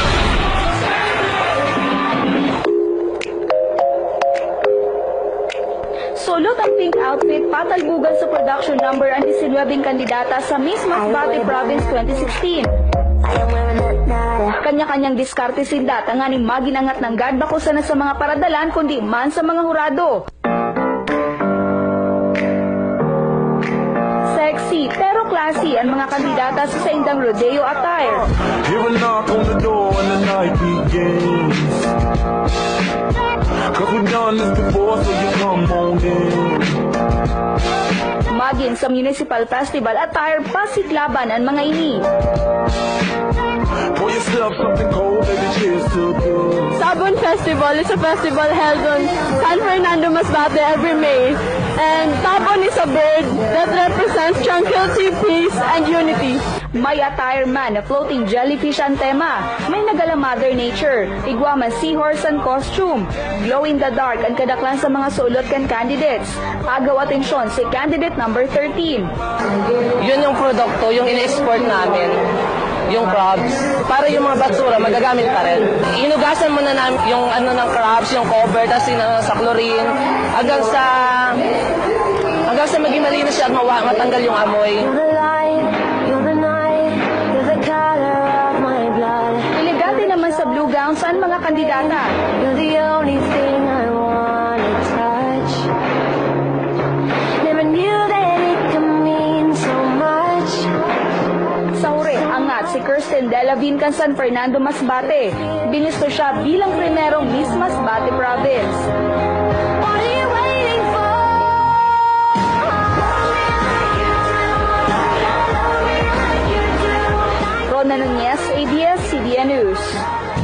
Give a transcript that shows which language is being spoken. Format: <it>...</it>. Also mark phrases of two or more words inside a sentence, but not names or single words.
<msb>Sulot ang</msb> <en>pink outfit,</en> <msb>patalbugan sa</msb> <en>production number</en> <msb>ang 19 kandidata sa Miss Masbate Province 2016. Kanya-kanyang diskarte sinda, tanganing maginangat ng guard bakusa na sa mga paradalan kundi man sa mga hurado. Sexy pero classy ang mga kandidata sa saindang</msb> <en>rodeo attire. Hear a knock on the door and the night begins. Cause we've done this before, so you come on in.</en> <msb>Magin sa</msb> <en>Municipal Festival attire,</en> <msb>pasiklaban ang mga ini.</msb> <en>Pour yourself something cold, baby, cheers to good. Sabon Festival is a festival held on San Fernando Masbate every May. And Sabon is a bird that represents tranquility, peace, and unity.</en> <msb>May attire man na</msb> <en>floating jellyfish</en> <msb>ang tema. May nagala</msb> <en>Mother Nature,</en> <msb>igwaman seahorse ang costume.</msb> <en>Glow in the dark</en> <msb>ang kadaklan sa mga sulot kan candidates. Agaw atensyon si</msb> <en>candidate number</en> <msb>13.</msb> <tl>Yun yung produkto, yung in-export namin. Yung crabs, para yung mga basura magagamit pa rin. Inugasan muna namin yung ano ng crabs, yung cover, tapos sa chlorine, hanggang sa maging malinis siya at matanggal yung amoy.</tl> <msb>Elegante naman sa</msb> <en>blue gowns</en> <msb>ang mga kandidata.</msb> <en>You're the only thing I wanna touch. Never knew that it could mean so much.</en> <msb>Sa uri, angat si Kirsten Delavin kan San Fernando Masbate. Binisto siya bilang primerong Miss Masbate Province.</msb> <en>What are you waiting for?</en> <msb>Rona Nunez, ABS-CBN News.</msb>